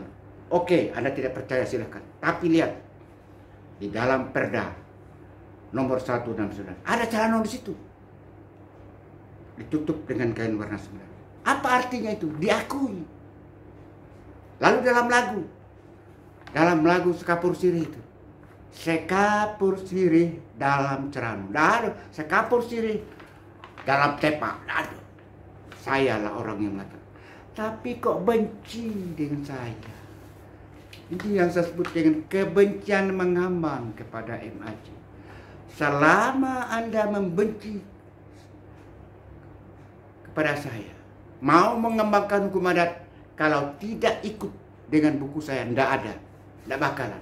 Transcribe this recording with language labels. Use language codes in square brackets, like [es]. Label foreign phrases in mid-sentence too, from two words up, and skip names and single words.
[id] Oke, Anda tidak percaya silahkan. Tapi lihat di dalam perda nomor 169 ada Cerano di situ, ditutup dengan kain warna sembilan. Apa artinya itu? Diakui. Lalu dalam lagu Sekapur Sirih itu, Sekapur Sirih dalam Cerano. Sekapur Sirih dalam tepak. Sayalah orang yang mengatakan. Tapi kok benci dengan saya? Ini yang saya sebut dengan kebencian mengambang kepada MAJ. Selama Anda membenci kepada saya, mau mengembangkan hukum adat, kalau tidak ikut dengan buku saya, tidak bakalan.